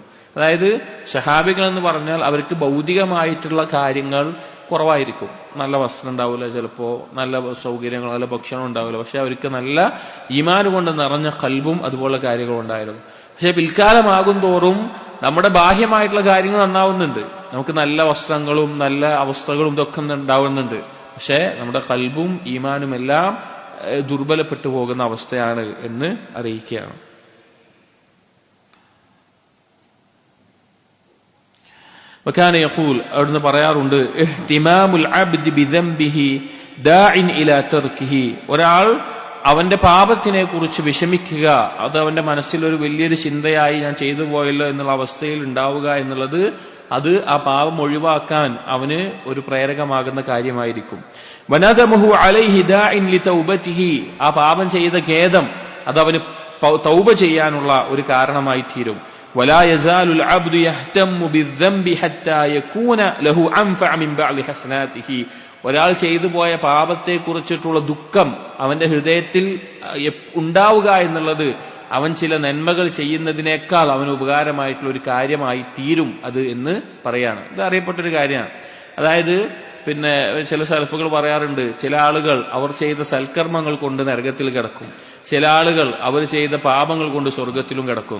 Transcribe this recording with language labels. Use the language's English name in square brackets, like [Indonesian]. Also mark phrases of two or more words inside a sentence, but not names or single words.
[Malayalam] അതായത് സഹാബികൾ എന്ന് പറഞ്ഞാൽ അവർക്ക് ഭൗതികമായിട്ടുള്ള കാര്യങ്ങൾ കുറവായിരിക്കും, നല്ല വസ്ത്രം ഉണ്ടാവില്ല, ചിലപ്പോ നല്ല സൗകര്യങ്ങൾ, നല്ല ഭക്ഷണം ഉണ്ടാവില്ല, പക്ഷെ അവർക്ക് നല്ല ഈമാൻ കൊണ്ട് നിറഞ്ഞ ഖൽബും അതുപോലുള്ള കാര്യങ്ങളും ഉണ്ടായിരുന്നു. പക്ഷെ പിൽക്കാലമാകും തോറും നമ്മുടെ ബാഹ്യമായിട്ടുള്ള കാര്യങ്ങൾ നന്നാവുന്നുണ്ട്, നമുക്ക് നല്ല വസ്ത്രങ്ങളും നല്ല അവസ്ഥകളും ഇതൊക്കെ ഉണ്ടാവുന്നുണ്ട്, പക്ഷെ നമ്മുടെ ഖൽബും ഈമാനും എല്ലാം ദുർബലപ്പെട്ടു പോകുന്ന അവസ്ഥയാണ് എന്ന് അറിയിക്കുകയാണ്. [Arabic] وكان يقول, [Malayalam] അവിടുന്ന് പറയാറുണ്ട്, [Arabic] اهتمام العبد بذنبه داع إلى تركه, [Malayalam] ഒരാൾ അവന്റെ പാപത്തിനെ കുറിച്ച് വിഷമിക്കുക, അത് അവന്റെ മനസ്സിൽ ഒരു വലിയൊരു ചിന്തയായി ഞാൻ ചെയ്തു പോയല്ലോ എന്നുള്ള അവസ്ഥയിൽ ഉണ്ടാവുക എന്നുള്ളത്, അത് ആ പാപം ഒഴിവാക്കാൻ അവന് ഒരു പ്രേരകമാകുന്ന കാര്യമായിരിക്കും. [Arabic] وندمه عليه داع لتوبته, [Malayalam] ആ പാപം ചെയ്ത ഖേദം അത് അവന് തൗബ ചെയ്യാനുള്ള ഒരു കാരണമായി തീരും. [Arabic] ولا يزال العبد يهتم بالذنب حتى يكون له أنفع من بعض حسناته, [Malayalam] ഒരാൾ ചെയ്തു പോയ പാപത്തെ കുറിച്ചിട്ടുള്ള ദുഃഖം അവന്റെ ഹൃദയത്തിൽ ഉണ്ടാവുക എന്നുള്ളത് അവൻ ചില നന്മകൾ ചെയ്യുന്നതിനേക്കാൾ അവന് ഉപകാരമായിട്ടുള്ള ഒരു കാര്യമായി തീരും അത് എന്ന് പറയാണ്. ഇത് അറിയപ്പെട്ടൊരു കാര്യമാണ്. അതായത് പിന്നെ ചില സലഫുകൾ പറയാറുണ്ട്, ചില ആളുകൾ അവർ ചെയ്ത സൽക്കർമ്മങ്ങൾ കൊണ്ട് നരകത്തിൽ കിടക്കും, ചില ആളുകൾ അവർ ചെയ്ത പാപങ്ങൾ കൊണ്ട് സ്വർഗത്തിലും കിടക്കും.